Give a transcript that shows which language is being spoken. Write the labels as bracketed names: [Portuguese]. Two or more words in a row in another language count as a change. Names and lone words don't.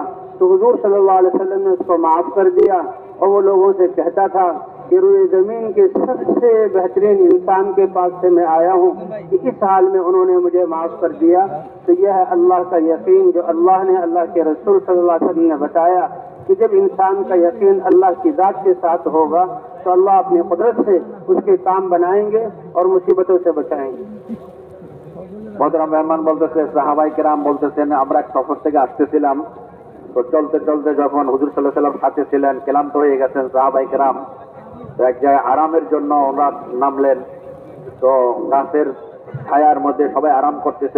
[Urdu] تو حضور صلی اللہ علیہ وسلم نے اس کو معاف کر دیا، اور وہ لوگوں سے کہتا تھا کہ روئے زمین کے سب سے بہترین انسان کے پاس سے میں آیا ہوں کہ اس حال میں انہوں نے مجھے معاف کر دیا۔ تو یہ ہے اللہ کا یقین جو اللہ نے اللہ کے رسول صلی اللہ علیہ وسلم نے بتایا کہ جب انسان کا یقین اللہ کی ذات کے ساتھ ہوگا تو اللہ اپنی قدرت سے اس کے کام بنائیں گے اور مصیبتوں سے بچائیں گے۔ [Bangla] محতরম মেহমান বলতেছে, সাহাবায়ে কেরাম বলতেছেন আমরা এক সফর থেকে আসতেছিলাম, তো চলতে চলতে যখন হুজুর সাল্লাল্লাহু আলাইহি ওয়াসাল্লাম সাথে ছিলেন, ক্লান্ত হয়ে গেছেন সাহাবায়ে কেরাম, তো এক জায়গায় আরামের জন্য ওনারা নামলেন। তো গাছের ছায়ার মধ্যে সবাই আরাম করতেছিল।